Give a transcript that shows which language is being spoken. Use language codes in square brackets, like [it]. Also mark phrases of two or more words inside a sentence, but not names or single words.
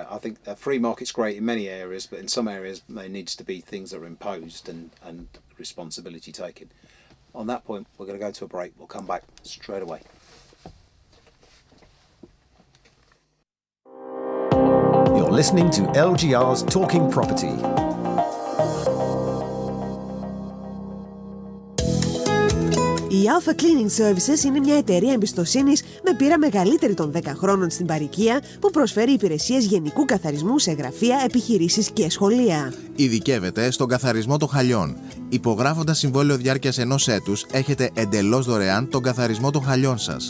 [en] I think a free market's great in many areas, but in some areas there needs to be things that are imposed and responsibility taken. On that point, we're going to go to a break. We'll come back straight away. You're listening to LGR's Talking Property. [el] Η Alpha Cleaning Services είναι μια εταιρεία εμπιστοσύνης με πείρα μεγαλύτερη των 10 χρόνων στην παροικία που προσφέρει υπηρεσίες γενικού καθαρισμού σε γραφεία, επιχειρήσεις και σχολεία. Ειδικεύεται στον καθαρισμό των χαλιών. Υπογράφοντας συμβόλαιο διάρκειας 1 έτους, έχετε εντελώς δωρεάν τον καθαρισμό των χαλιών σας.